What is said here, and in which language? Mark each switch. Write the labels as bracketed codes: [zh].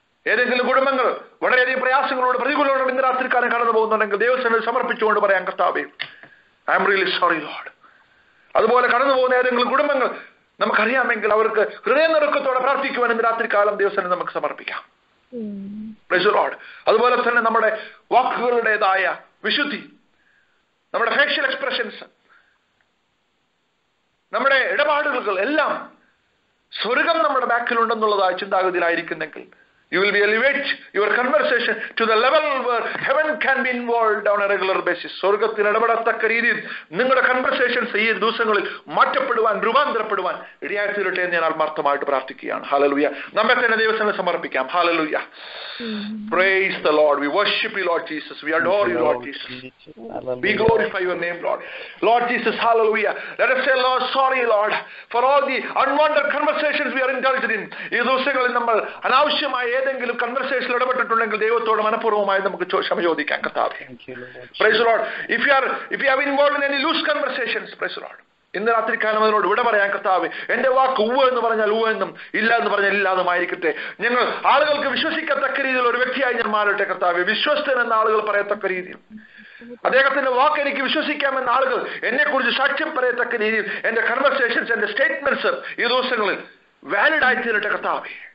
[ml] ഏതെങ്കിലും കുടുംബങ്ങൾ വളരെയധികം പ്രയാസങ്ങളോട് പ്രതികൂലങ്ങളോട് ഇന്ന് രാത്രിക്കാലം കടന്നു പോകുന്നുണ്ടെങ്കിൽ ദൈവസന്നിധിയിൽ സമർപ്പിച്ചുകൊണ്ട് പറയാം, കർത്താവേ, [en] I'm really sorry lord. [ml] അതുപോലെ കടന്നു പോകുന്ന ഏതെങ്കിലും കുടുംബങ്ങൾ നമുക്കറിയാമെങ്കിൽ അവർക്ക് ഹൃദയനിറക്കത്തോടെ പ്രാർത്ഥിക്കുവാൻ ഇന്ന് രാത്രികാലം ദൈവസന്നിധിയിൽ നമുക്ക് സമർപ്പിക്കാം. [en] Praise the lord. [ml] അതുപോലെ തന്നെ നമ്മുടെ വാക്കുകളുടേതായ വിശുദ്ധി, നമ്മുടെ ഫേഷ്യൽ എക്സ്പ്രഷൻസ്, നമ്മുടെ ഇടപാടുകൾ എല്ലാം സ്വർഗം നമ്മുടെ ബാക്കിലുണ്ടെന്നുള്ളതായ ചിന്താഗതിയിലായിരിക്കുന്നെങ്കിൽ [en] you will be elevate your conversation to the level where heaven can be involved on a regular basis. [ml] സ്വർഗത്തിൽ ഇടപെടത്തക്ക രീതിയിൽ നിങ്ങളുടെ കൺവെർസേഷൻസ് ഈ ദിവസങ്ങളിൽ മാറ്റപ്പെടുവാൻ, രൂപാന്തരപ്പെടുവാൻ ഇടയായി തീരട്ടെ എന്ന് ഞാൻ ആത്മാർത്ഥമായിട്ട് പ്രാർത്ഥിക്കുകയാണ്. ഹല്ലേലൂയ. നമ്മെ തന്നെ ദൈവത്തിന് സമർപ്പിക്കാം. Hallelujah. Praise the Lord. [en] We worship you, Lord Jesus. We adore you, Lord Jesus. We glorify your name, Lord. Lord Jesus, hallelujah. Let us say, Lord, sorry, Lord, for all the unwanted conversations we are indulged in. [ml] ഈ ദിവസങ്ങളിൽ നമ്മൾ അനാവശ്യമായ ഏതെങ്കിലും കൺവെർസേഷനിൽ ഇടപെട്ടിട്ടുണ്ടെങ്കിൽ ദൈവത്തോട് മനഃപൂർവ്വമായി നമുക്ക് ക്ഷമ ചോദിക്കാം. കർത്താവേ, praise the Lord. [en] If you have involved in any loose conversations, praise the Lord, [ml] ഇന്ന് രാത്രികാലം അതിനോട് വിട പറയാൻ കർത്താവേ. എന്റെ വാക്ക് ഉവ്വ് എന്ന് പറഞ്ഞാൽ ഉവ്വ് എന്നും ഇല്ല എന്ന് പറഞ്ഞാൽ ഇല്ലാതുമായിരിക്കട്ടെ. ഞങ്ങൾ ആളുകൾക്ക് വിശ്വസിക്കത്തക്ക രീതിയിൽ ഒരു വ്യക്തിയായി ഞാൻ മാറട്ടെ കർത്താവേ. വിശ്വസ്തൻ എന്ന ആളുകൾ പറയത്തക്ക രീതിയിൽ, അദ്ദേഹത്തിന്റെ വാക്ക് എനിക്ക് വിശ്വസിക്കാമെന്ന ആളുകൾ എന്നെ കുറിച്ച് സാക്ഷ്യം പറയത്തക്ക രീതിയിൽ എന്റെ കൺവെർസേഷൻസ്, എന്റെ സ്റ്റേറ്റ്മെന്റ്സ് ഈ ദിവസങ്ങളിൽ വാലിഡ് ആയി തീരട്ടെ കർത്താവേ.